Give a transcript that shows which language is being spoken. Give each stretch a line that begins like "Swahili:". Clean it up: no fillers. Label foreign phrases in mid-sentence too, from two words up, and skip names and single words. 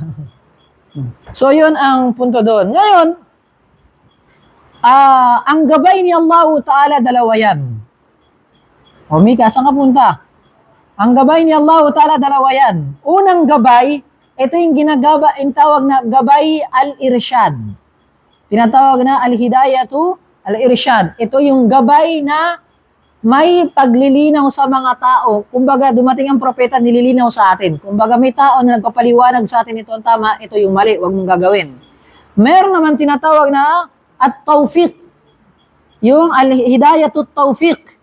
Filipino: So yun ang punto doon. Ngayon, ang gabay ni Allah Ta'ala, 2 yan. O Mika, saan ka punta? Ang gabay ni Allah Ta'ala, 2 yan. Unang gabay, ito yung yung tawag na gabay al-irsyad. Tinatawag na
Arabic: الهداية الإرشاد.
Filipino: Ito yung gabay na may paglilinaw sa mga tao. Kumbaga, dumating ang propeta, nililinaw sa atin. Kumbaga, may tao na nagpapaliwanag sa atin ito ang tama, ito yung mali, huwag mong gagawin. Meron naman tinatawag na at-tawfiq. Yung
Arabic: الهداية التوفيق.